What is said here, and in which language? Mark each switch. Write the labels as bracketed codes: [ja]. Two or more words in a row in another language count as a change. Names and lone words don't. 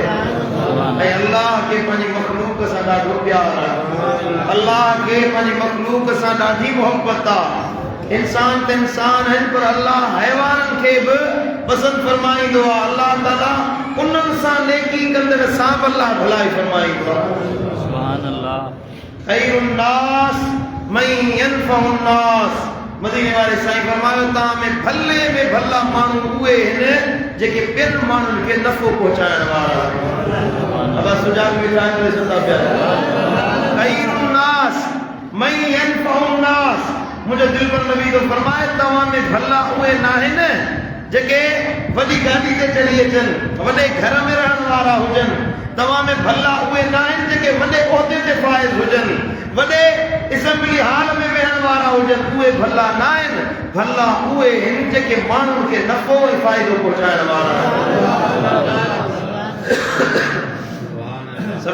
[sd] ऐं अल्लाह खे पंहिंजी मखलूक सां ॾाढो प्यार आहे, अल्लाह खे पंहिंजी मखलूक सां ॾाढी मोहबत आहे। इंसान त इंसान आहिनि पर अल्लाह हैवाननि खे बि पसंदि फरमाईंदो आहे। अल्लाह ताला उन्हनि सां नेकी कंदड़ सां बि अल्लाह भलाई फरमाईंदो आहे। [ar] سبحان الله. خير الناس من ينفع الناس. [sd] मदीने वारे साईं फरमायो तव्हां में भला माण्हू उहे आहिनि जेके ॿियनि माण्हुनि खे नफ़ो पहुचाइण वारा आहिनि। अब सुजाग वेठा आहिनि सदा पिया। [ar] خير الناس من ينفع الناس. [sd] मुझे दिल पर नबी तो फरमाए तव्हां में भला उहे न आहिनि जेके वॾी गाॾी ते चढ़ी अचनि, वॾे घर में रहण वारा हुजनि। तव्हां में भला उहे न आहिनि जेके वॾे उहिदे ते फाइज़ हुजनि, वॾे असेंबली हॉल में वेहण वारा हुजनि। उहे भला न आहिनि, भला उहे आहिनि जेके माण्हुनि खे नफ़ो ऐं फ़ाइदो पहुचाइण वारा आहिनि।